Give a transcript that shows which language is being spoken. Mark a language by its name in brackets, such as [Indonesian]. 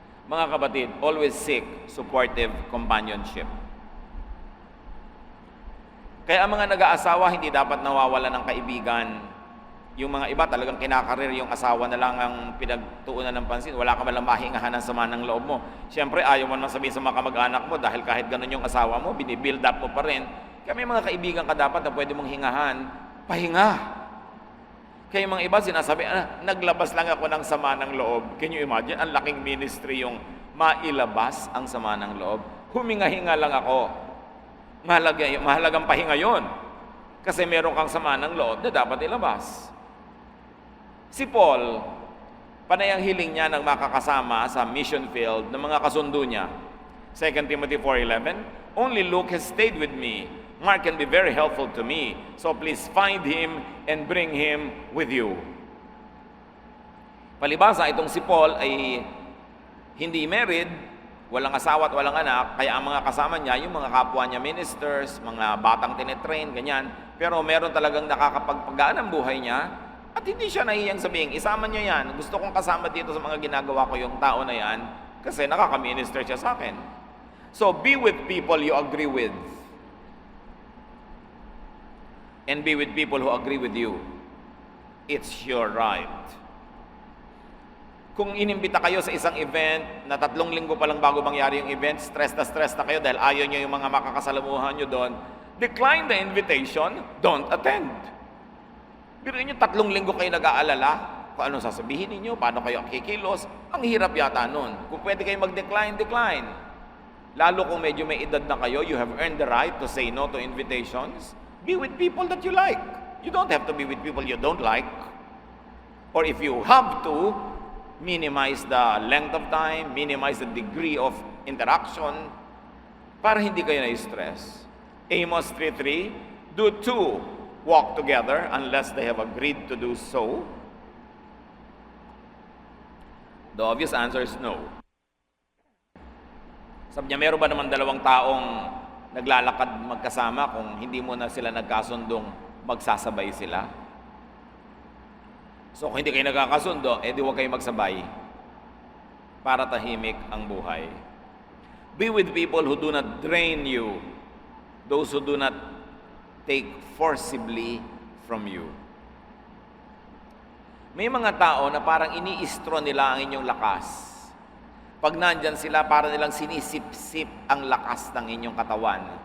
[Filipino] Mga kapatid, [English] always seek supportive companionship. [Filipino] Kaya ang mga nag-aasawa, hindi dapat nawawala ng kaibigan. Yung mga iba talagang kinakarir yung asawa na lang ang pinagtuunan ng pansin. Wala ka malang mahingahan ng sama ng loob mo. Siyempre, ayaw mo naman sabihin sa mga kamag-anak mo dahil kahit ganun yung asawa mo, binibuild up mo pa rin. Kaya may mga kaibigan ka dapat na pwede mong hingahan. Pahinga. Kaya yung mga iba sinasabi, naglabas lang ako ng sama ng loob. [English] Can you imagine? [Filipino] Ang laking ministry yung mailabas ang sama ng loob. Huminga-hinga lang ako. Mahalagang pahinga yon. Kasi meron kang sama ng loob na dapat ilabas. Si Paul, panay ang hiling niya ng makakasama sa mission field ng mga kasundo niya. [English] 2 Timothy 4:11, only Luke has stayed with me. Mark can be very helpful to me. So please find him and bring him with you. [Filipino] Palibasa, itong si Paul ay hindi married, walang asawa at walang anak, kaya ang mga kasama niya, yung mga kapwa niya ministers, mga batang tinetrain, ganyan. Pero meron talagang nakakapagpagaan ang buhay niya at hindi siya nahiyang sabihin, isama niyo yan. Gusto kong kasama dito sa mga ginagawa ko yung tao na yan kasi nakaka-minister siya sa akin. [English] So be with people you agree with. And be with people who agree with you. It's your right. [Filipino] Kung inimbita kayo sa isang event na 3 linggo pa lang bago mangyari yung event, stress na kayo dahil ayaw nyo yung mga makakasalamuhan nyo doon, [English] decline the invitation, don't attend. [Filipino] Pero yun yung 3 linggo kayo nag-aalala, kung anong sasabihin ninyo, paano kayo kikilos, ang hirap yata nun. Kung pwede kayo mag-decline, decline. Lalo kung medyo may edad na kayo, [English] you have earned the right to say no to invitations. Be with people that you like. You don't have to be with people you don't like. Or if you have to, minimize the length of time, minimize the degree of interaction [Filipino] para hindi kayo na-stress. [English] Amos 3:3, do 2 walk together unless they have agreed to do so? The obvious answer is no. [Filipino] Sabi niya, meron ba naman 2 taong naglalakad magkasama kung hindi mo na sila nagkasundong magsasabay sila? So kung hindi kayo nagkakasundo, di huwag kayo magsabay para tahimik ang buhay. [English] Be with people who do not drain you, those who do not take forcibly from you. [Filipino] May mga tao na parang iniistro nila ang inyong lakas. Pag nandyan sila, para nilang sinisip-sip ang lakas ng inyong katawan.